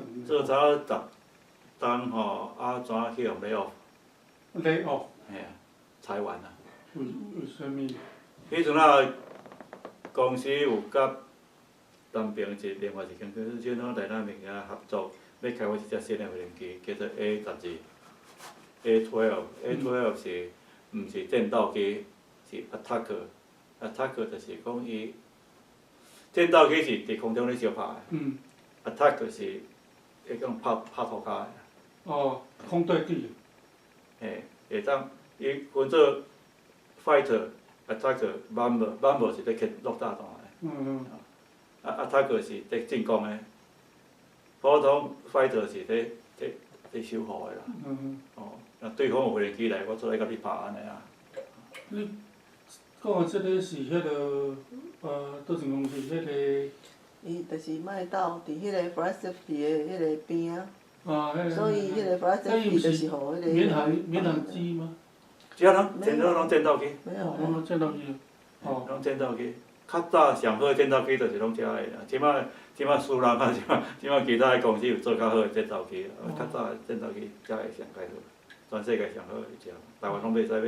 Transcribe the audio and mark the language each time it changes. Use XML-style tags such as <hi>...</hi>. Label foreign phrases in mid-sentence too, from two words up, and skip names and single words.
<nan>做差不多10档吼，啊怎去用</nan> <en>lay off？ lay off？</en> <nan>嘿啊，裁员啊。为什么？迄阵啊，公司有甲东边另外一间公司，像咱Dynamic合作，要开发一只新的飞机，叫做 A12。A12 是毋是战斗机？是 attack。attack 就是讲伊战斗机是伫空中咧相拍的。attack 就是会讲拍涂骹的。哦，空对地。嘿，会当伊分做</nan> <en>fighter、attack、bomber。</en> <nan>bomber 是咧去落炸弹的。attack 是咧进攻的。普通 fighter 是咧守护的啦。哦，若对方有飞机来，我做来甲你拍安尼啊。你讲的即个是迄个倒一公司迄个？伊就是卖斗伫迄个</nan> <en>flight safety</en> <nan>的迄个边啊。迄个。所以迄个</nan> <en>flight safety</en> <nan>就是互迄个。民航机吗？只要全部拢战斗机。没有。拢战斗机。哦。拢战斗机。较早上好的战斗机就是拢遮个啦，即摆输人啊，即摆其他的公司有做较好的战斗机，较早的战斗机遮个上介好，全世界上好一只，台湾拢袂使买。</nan>